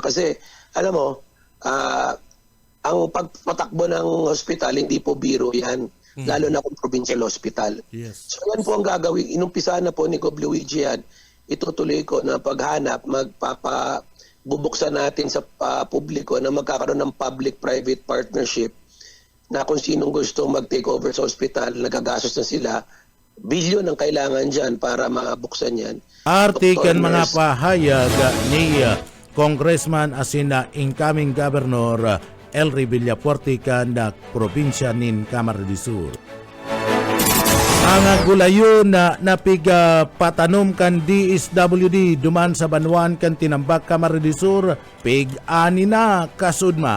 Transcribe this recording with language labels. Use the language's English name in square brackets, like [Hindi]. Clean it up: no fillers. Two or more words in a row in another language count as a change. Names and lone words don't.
[Filipino] Kasi, alam mo, ang pagpatakbo ng hospital, hindi po biro yan. lalo na kung [English] provincial hospital. Yes. [Filipino] So yan po ang gagawin. Inumpisa na po ni Gob Luigi yan. Itutuloy ko na paghanap, bubuksan natin sa publiko na magkakaroon ng [English] public-private partnership [Filipino] na kung sinong gusto mag- [English] take over [Filipino] sa hospital, nagagastos na sila, bilyon ang kailangan dyan para mabuksan yan. Artikan [English] Dr. [Filipino] mga [English] Nurse. [Bikol] pahayag ni Congressman asina incoming Governor Elry Villapuerte kan na probinsya nin Camarines Sur. Ang gulayon na napiga patanom kan DSWD duman sa Banwan kan tinambak Camarines Sur, pig-ani na kasudma.